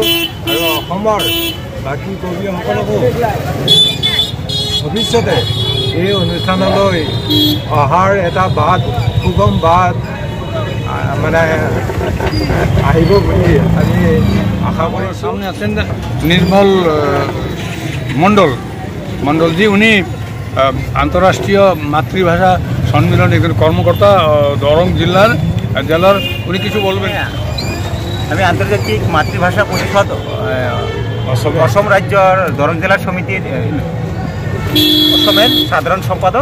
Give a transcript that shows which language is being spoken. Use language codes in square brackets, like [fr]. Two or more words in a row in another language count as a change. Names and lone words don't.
[as] আৰু অসমৰ বাকী কবিসকলকো ভৱিষ্যতে এই অনুষ্ঠানলৈ অহাৰ এটা বাট, সুগম বাট মানে আহিব বুলি আমি আশা কৰি। [bn] সামনে আছেন নির্মল মণ্ডলজি, উনি আন্তঃরাষ্ট্রীয় মাতৃভাষা সম্মেলন একজন কর্মকর্তা দরং জেলার উনি কিছু বলবেন। আমি আন্তর্জাতিক মাতৃভাষা পরিষদ অসম রাজ্যর দরং জেলার সমিতির অসমের সাধারণ সম্পাদক।